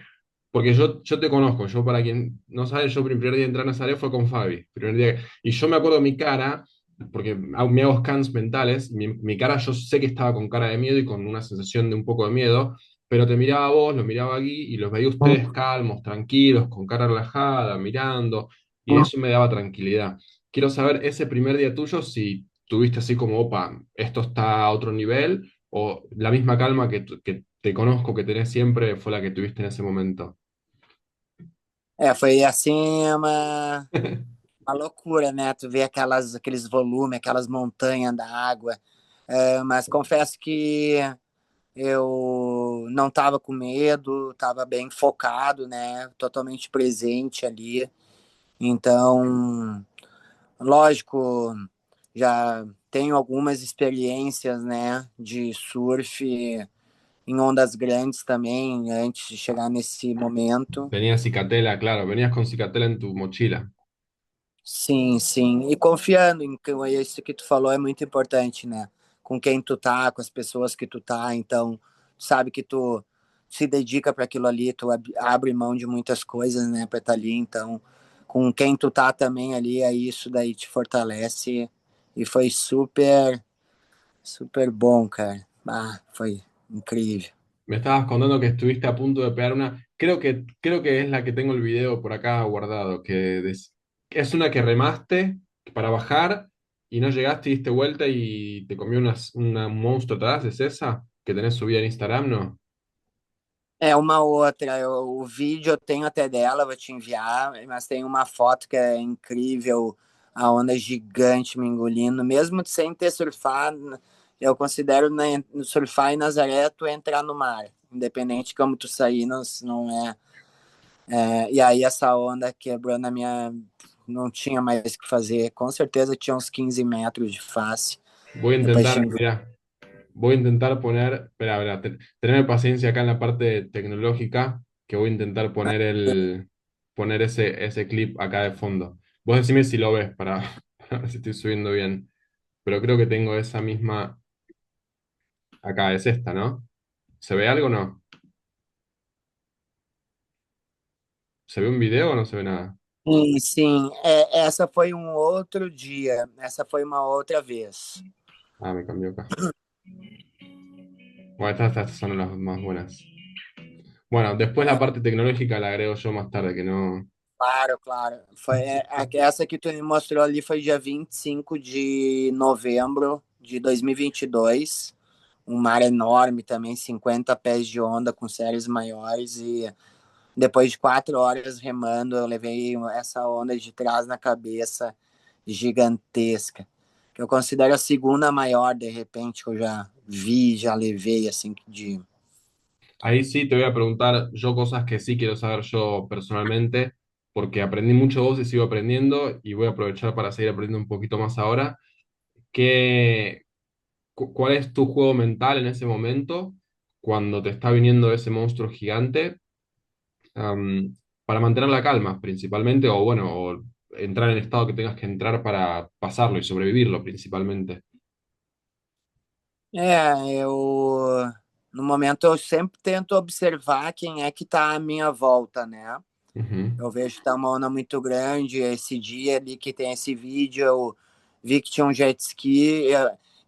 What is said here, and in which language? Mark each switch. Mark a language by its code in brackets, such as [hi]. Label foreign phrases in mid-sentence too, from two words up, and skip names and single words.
[es] Porque yo te conozco, yo para quien no sabe, yo mi primer día de entrar a Nazaré fue con Fabi, primer día, y yo me acuerdo mi cara, porque me hago scans mentales, mi cara yo sé que estaba con cara de miedo y con una sensación de un poco de miedo, pero te miraba a vos, lo miraba aquí y los veía a ustedes calmos, tranquilos, con cara relajada, mirando, y eso me daba tranquilidad. Quiero saber ese primer día tuyo, si tuviste así como, opa, esto está a otro nivel, o la misma calma que te conozco que tenés siempre fue la que tuviste en ese momento. [pt] Foi assim uma loucura, né? Tu vê aqueles volumes, aquelas montanhas da água. Mas confesso que eu não estava com medo, estava bem focado, né? Totalmente presente ali. Então, lógico, já tenho algumas experiências, né, de surf em ondas grandes também, antes de chegar nesse momento. [es] Venías cicatela, claro, venías con cicatela en tu mochila. [pt] Sim, sim. E confiando em que isso que tu falou é muito importante, né? Com quem tu tá, com as pessoas que tu tá, então, tu sabe que tu se dedica para aquilo ali, tu abre mão de muitas coisas, né, para estar ali, então, com quem tu tá também ali, aí isso daí te fortalece e foi super, super bom, cara. Ah, foi incrível. [es] Me estabas contando que estuviste a punto de pegar una, creo que es la que tengo el video por acá guardado, que es una que remaste para bajar y no llegaste y diste vuelta y te comió un monstruo atrás, ¿es esa? Que tenés subida en Instagram, ¿no? [pt] É uma outra, o vídeo eu tenho até dela, vou te enviar, mas tem uma foto que é incrível, a onda gigante me engolindo, mesmo sem ter surfado, eu considero surfar em Nazaré tu entrar no mar, independente de como tu sair, não e aí essa onda quebrou na minha, não tinha mais o que fazer, com certeza tinha uns 15 metros de face, [es] Voy a [pt] depois [es] intentar, [pt] tinha. [es] mirá, voy a intentar poner, espera, tenerme paciencia acá en la parte tecnológica, que voy a intentar poner ese clip acá de fondo. Vos decime si lo ves para, para ver si estoy subiendo bien. Pero creo que tengo esa misma acá, es esta, ¿no? ¿Se ve algo o no? ¿Se ve un video o no se ve nada? [pt] Sim, sim. Essa foi um outro dia, essa foi uma outra vez. [es] Ah, me cambió acá. Bueno, estas son las más buenas. Bueno, después la parte tecnológica la agrego yo más tarde, que no. Claro, claro. [pt] Essa que tu me mostrou ali foi dia 25 de novembro de 2022. Um mar enorme também, 50 pés de onda com séries maiores. E depois de 4 horas remando, eu levei essa onda de trás na cabeça, gigantesca. Que eu considero a segunda maior, de repente, que eu já vi, já levei, assim, de. [es] Ahí sí te voy a preguntar yo cosas que sí quiero saber yo personalmente, porque aprendí mucho de vos y sigo aprendiendo, y voy a aprovechar para seguir aprendiendo un poquito más ahora. ¿Qué, cuál es tu juego mental en ese momento, cuando te está viniendo ese monstruo gigante? am, para mantener la calma principalmente, o bueno, o entrar en el estado que tengas que entrar para pasarlo y sobrevivirlo principalmente. [pt] Eu. No momento, eu sempre tento observar quem é que está à minha volta, né? Ujú. Eu vejo que tá uma onda muito grande. Esse dia ali que tem esse vídeo, eu vi que tinha um jet ski.